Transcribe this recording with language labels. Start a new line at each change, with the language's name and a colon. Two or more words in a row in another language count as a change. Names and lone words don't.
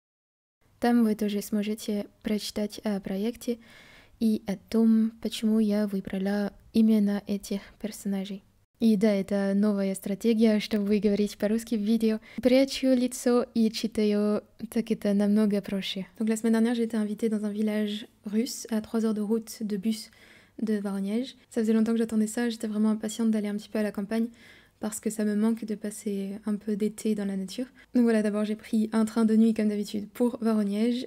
Russian: Там вы тоже сможете прочитать о проекте и о том, почему я выбрала именно этих персонажей. И да, это новая стратегия, чтобы говорить по-русски в видео. Прячу лицо и читаю, так это намного проще.
French: Donc la semaine dernière, j'ai été invitée dans un village russe à 3 heures de route de bus de Voronezh. Ça faisait longtemps que j'attendais ça, j'étais vraiment impatiente d'aller un petit peu à la campagne parce que ça me manque de passer un peu d'été dans la nature. Donc voilà, d'abord j'ai pris un train de nuit comme d'habitude pour Voronezh.